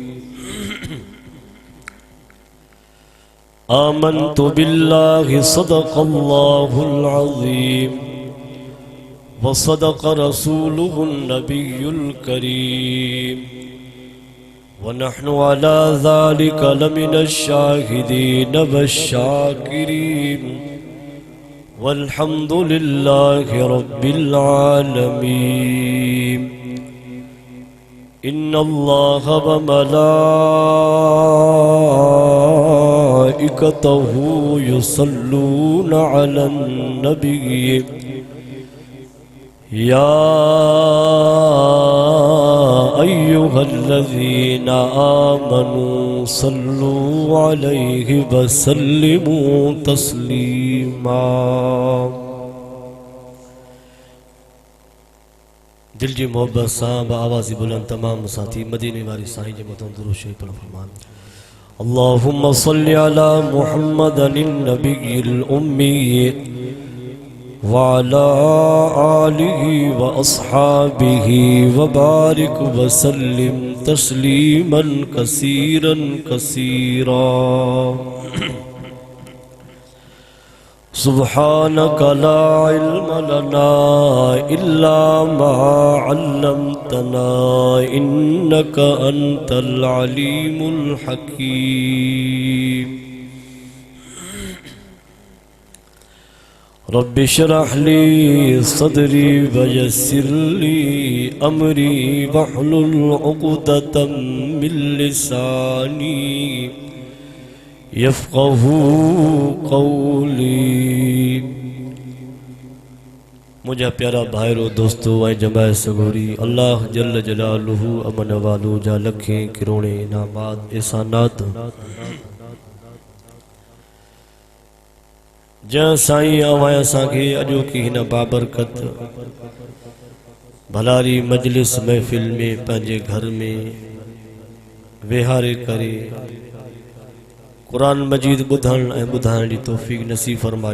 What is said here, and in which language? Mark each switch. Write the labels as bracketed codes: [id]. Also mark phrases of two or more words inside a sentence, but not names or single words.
[ar] آمنت بالله صدق الله العظيم وصدق رسوله النبي الكريم ونحن على ذلك لمن الشاهدين والشاكرين والحمد لله رب العالمين. إن الله وملائكته يصلون على النبي يا أيها الذين آمنوا صلوا عليه وسلموا تسليما. [sd] دل جي محبت سان آوازون بلند تمام ساٿي مديني واري سائين جي مٿان درود شريف پڙهو. [ar] فرمان اللهم صل على محمد النبي الأمي وعلى آله وأصحابه وبارك وسلم تسليما كثيرا كثيرا. سبحانك لا علم لنا إلا ما علمتنا إنك أنت العليم الحكيم. رب اشرح لي صدري ويسر لي أمري واحلل عقدة من لساني يفقهوا قولي. [sd] منهنجا پيارا ڀائرو دوستو ۽ جماعت سڳوري, [ar] الله جل جلاله [sd] امن وارن جا لک ڪروڙ انعامات احسانات جن سائين اوهان اسان کي اڄوڪي هن بابرڪت ڀلاري مجلس محفل ۾ پنهنجي گهر ۾ ويهاري ڪري قرآن مجيد ٻڌڻ ۽ ٻڌائڻ جي توفيق نصيب فرمائي.